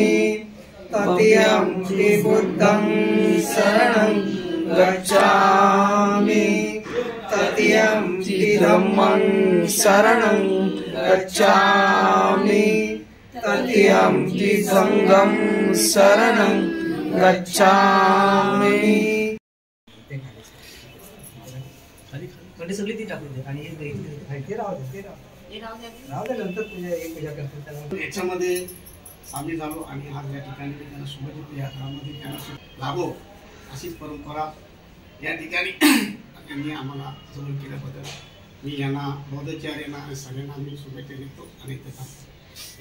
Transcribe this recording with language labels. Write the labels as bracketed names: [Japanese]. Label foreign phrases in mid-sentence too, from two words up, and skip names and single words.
[Pali] तृतीयंपि बुद्धं शरणं गच्छामि. तृतीयंपि धम्मं शरणं गच्छामि. तत्यंति संगम शरणं गच्छामि. [Marathi] सगळी ती टाकून दे आणि ते राहू दे नंतर पूजा एक पूजा करतो त्याला याच्यामध्ये सामील झालो आणि आज या ठिकाणी त्यांना शुभचित्र यात्रामध्ये त्यांना लाभो अशीच परंपरा या ठिकाणी त्यांनी आम्हाला जवळ केल्याबद्दल मी यांना बौद्धाचार्यांना आणि सगळ्यांना मी शुभेच्छा देतो आणि इथे थांबतो.